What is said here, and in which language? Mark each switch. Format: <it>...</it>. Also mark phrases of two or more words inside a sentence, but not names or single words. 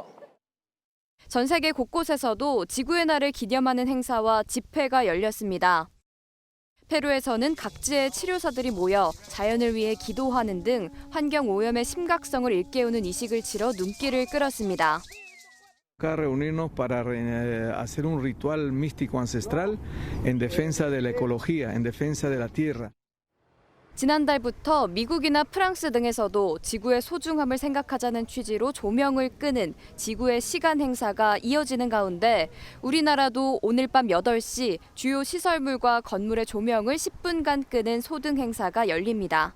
<ko>전 세계 곳곳에서도 지구의 날을 기념하는 행사와 집회가 열렸습니다. 페루에서는 각지의 치료사들이 모여 자연을 위해 기도하는 등 환경 오염의 심각성을 일깨우는 이식을 치러 눈길을 끌었습니다.</ko> <es>Reunirnos para hacer un ritual místico ancestral en defensa de la ecología, en defensa de la tierra.</es> <ko>지난달부터 미국이나 프랑스 등에서도 지구의 소중함을 생각하자는 취지로 조명을 끄는 지구의 시간 행사가 이어지는 가운데 우리나라도 오늘 밤 8시 주요 시설물과 건물의 조명을 10분간 끄는 소등 행사가 열립니다.</ko>